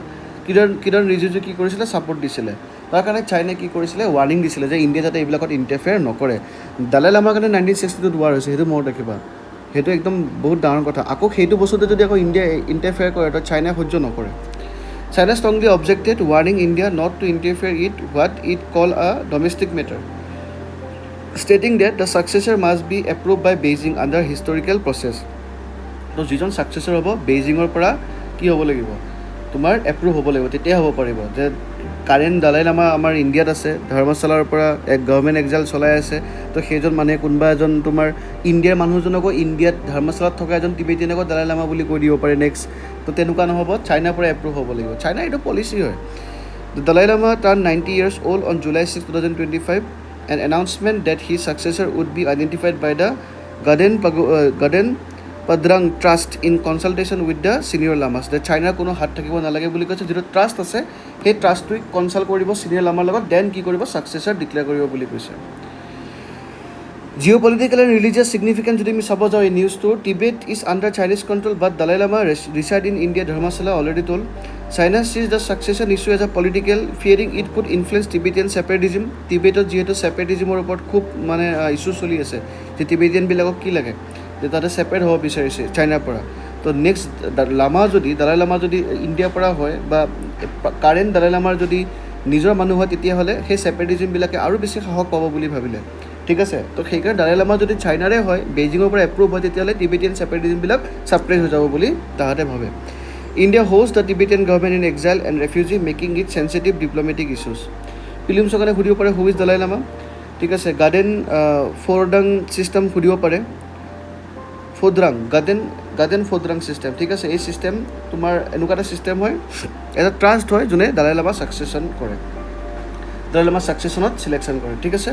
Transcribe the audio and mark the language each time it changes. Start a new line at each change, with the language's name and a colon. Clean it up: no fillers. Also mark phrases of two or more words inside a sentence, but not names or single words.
Assamese: কিৰণ ৰিজিজু কি কৰিছিলে ছাপৰ্ট দিছিলে তাৰ কাৰণে চাইনাই কি কৰিছিলে ৱাৰ্ণিং দিছিলে যে ইণ্ডিয়া যাতে এইবিলাকত ইণ্টাৰফেয়াৰ নকৰে দালাই লামাৰ কাৰণে 1962 ৱাৰ হৈছে সেইটো মনত ৰাখিবা সেইটো একদম বহুত ডাঙৰ কথা আকৌ সেইটো বস্তুতে যদি আকৌ ইণ্ডিয়া ইণ্টাৰফেয়াৰ কৰে তো চাইনাই সহ্য নকৰে
English: China strongly objected warning India not to interfere what it call a domestic matter stating that the successor must be approved by Beijing under historical
Assamese: process তো যিজন ছাকচেছৰ হ'ব বেইজিঙৰ পৰা কি হ'ব লাগিব তোমাৰ এপ্ৰুভ হ'ব লাগিব তেতিয়া হ'ব পাৰিব যে কাৰেণ্ট দালাই লামা আমাৰ ইণ্ডিয়াত আছে ধৰ্মশালাৰ পৰা এক
English: government exile
Assamese: চলাই আছে তো সেইজন মানুহে কোনোবা এজন তোমাৰ ইণ্ডিয়াৰ মানুহজনকো ইণ্ডিয়াত ধৰ্মশালাত থকা এজন টিবেটিয়ানকো দালাই লামা বুলি কৈ দিব পাৰে নেক্সট তো তেনেকুৱা নহ'ব চাইনাৰ পৰা এপ্ৰুভ হ'ব লাগিব চাইনা এইটো পলিচি হয় দালাই লামা
English: turn 90 years old on July 6, 2025 an announcement that his successor would be identified by the Gaden Padrang Trust in consultation with the senior lamas.
Assamese: The China কোনো হাত থাকিব নালাগে বুলি কৈছে যেটো ট্ৰাষ্ট আছে সেই ট্ৰাষ্টটোক কনসাল্ট কৰিব সিনিয়ৰ লামাৰ লগত দেন কি কৰিব
English: successor declare
Assamese: কৰিব বুলি কৈছে
English: Geopolitical and religious significance
Assamese: যদি আমি চাব যাওঁ এই নিউজটো,
English: Tibet is under Chinese control but Dalai Lama reside in India, Dharamshala already told. China sees the succession issue as a political, fearing it could influence Tibetan separatism.
Assamese: টিবেটত যিহেতু ছেপাৰেটিজিমৰ ওপৰত খুব মানে ইছ্যু চলি আছে যে টিবেটিয়ানবিলাকক কি লাগে যে তাতে ছেপাৰেট হ'ব বিচাৰিছে চাইনাৰ পৰা। তো নেক্সট দালাই লামা যদি ইণ্ডিয়াৰ পৰা হয় বা কাৰেণ্ট দালাই লামাৰ যদি নিজৰ মানুহ হয় তেতিয়াহ'লে সেই ছেপাৰেটিজিমবিলাকে আৰু বেছি সাহস পাব বুলি ভাবিলে, ঠিক আছে। তো সেইকাৰণে দালাই লামা যদি চাইনাৰে হয়, বেইজিঙৰ পৰা এপ্ৰুভ হয়, তেতিয়াহ'লে টিবেটিয়ান ছেপাৰেটিজিমবিলাক ছাপ্ৰেছ হৈ যাব বুলি তাহাঁতে ভাবে।
English: India hosts the Tibetan government in exile and refugee, making it sensitive diplomatic issues.
Assamese: ফিল্মছৰ কাৰণে সুধিব পাৰে
English: who is Dalai Lama,
Assamese: ঠিক আছে। গাৰ্ডেন ফ'ৰডাং ছিষ্টেম সুধিব পাৰে, গাৰ্ডেন ফ'ৰডাং ছিষ্টেম, ঠিক আছে। এই ছিষ্টেম তোমাৰ এনেকুৱা এটা ছিষ্টেম হয়, এটা ট্ৰাষ্ট হয় যোনে দালাই লামা ছাকচেছন কৰে, দালাই লামা ছাকচেছনত ছিলেকশ্যন কৰে, ঠিক আছে।